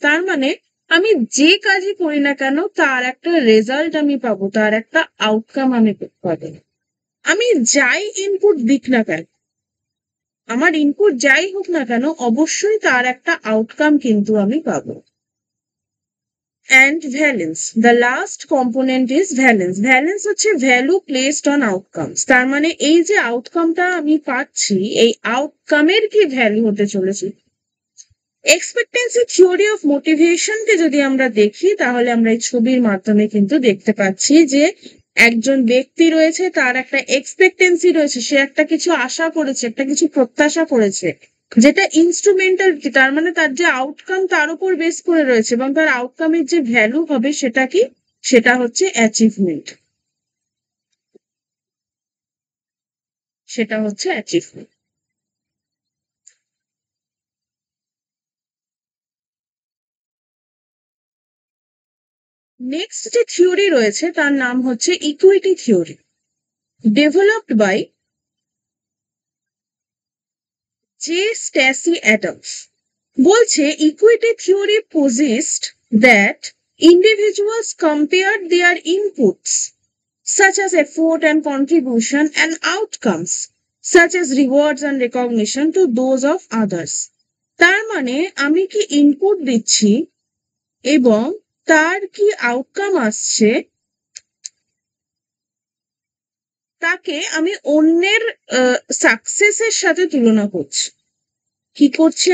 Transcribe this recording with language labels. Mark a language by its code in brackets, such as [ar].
[bn] তার মানে আমি যে কাজই করি না কেন তার একটা রেজাল্ট আমি পাবো, তার একটা আউটকাম আমি পাবো। আমি যাই ইনপুট দিক না কেন, আমার ইনপুট যাই হোক না কেন, অবশ্যই তার একটা আউটকাম কিন্তু আমি পাবো। [en] And valence, the last component is valence. [bn] Valence হচ্ছে [en] Value placed on outcomes. [bn] তার মানে এই যে আউটকামটা আমি পাচ্ছি, এই আউটকামের কি ভ্যালু হতে চলেছে। এক্সপেক্টেন্সি থিওরি অফ মোটিভেশনকে যদি আমরা দেখি তাহলে আমরা এই ছবির মাধ্যমে কিন্তু দেখতে পাচ্ছি যে একজন ব্যক্তি রয়েছে, তার একটা এক্সপেক্টেন্সি রয়েছে, সে একটা কিছু আশা করেছে, একটা কিছু প্রত্যাশা করেছে, যেটা ইনস্ট্রুমেন্টাল। তার মানে তার যে আউটকাম তার উপর বেস করে রয়েছে, এবং তার আউটকামের যে ভ্যালু হবে সেটা কি? সেটা হচ্ছে অ্যাচিভমেন্ট, সেটা হচ্ছে অ্যাচিভমেন্ট। নেক্সট যে থিওরি রয়েছে তার নাম হচ্ছে equity theory, developed by J Stacy Adams. বলছে [en] Equity theory posits that individuals compared their inputs such as effort and contribution, and outcomes such as rewards and recognition to those of others. [bn] তার মানে আমি কি input দিচ্ছি এবং তার কি outcome আসছে তাকে আমি অন্যের সাকসেসের সাথে তুলনা করছি। কি করছি?